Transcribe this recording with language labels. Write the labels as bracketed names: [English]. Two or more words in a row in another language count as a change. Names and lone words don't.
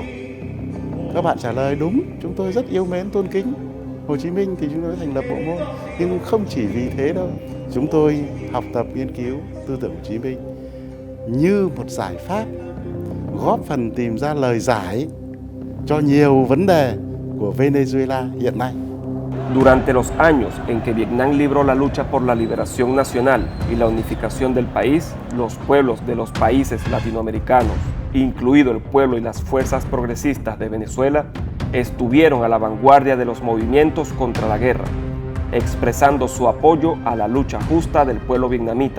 [Vietnamese] Các bạn trả lời đúng, chúng tôi rất yêu mến tôn kính Hồ Chí Minh thì chúng tôi thành lập bộ môn. Nhưng không chỉ vì thế đâu, chúng tôi học tập nghiên cứu tư tưởng Hồ Chí Minh như một giải pháp góp phần tìm ra lời giải cho nhiều vấn đề của Venezuela hiện nay. [Spanish] Durante los años en que Vietnam libró la lucha por la liberación nacional y la unificación del país, los pueblos de los países latinoamericanos, incluido el pueblo y las fuerzas progresistas de Venezuela, estuvieron a la vanguardia de los movimientos contra la guerra, expresando su apoyo a la lucha justa del pueblo vietnamita.